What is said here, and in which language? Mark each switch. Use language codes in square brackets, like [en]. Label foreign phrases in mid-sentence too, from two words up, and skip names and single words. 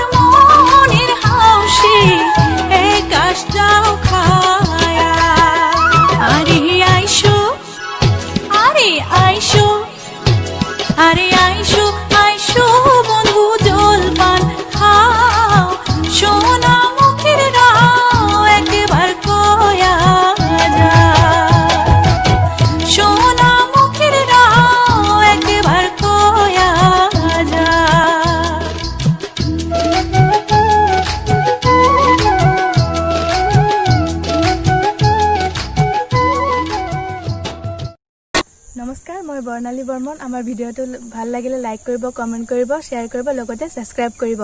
[rkt] মনের হাউসে এক আশটাও খায়া আরে আইসো আরে আইসো আরে আইসো আইসো বন্ধু জলপান খাও সোনা মুখের গাও একবার কয়া যা সোনা মুখের গাও একবার কয়া যা [as] নমস্কাৰ মই বৰ্ণালী বৰ্মন আমাৰ ভিডিঅ'টো ভাল লাগিলে লাইক কৰিব কমেণ্ট কৰিব শ্বেয়াৰ কৰিব লগতে সাবস্ক্ৰাইব কৰিব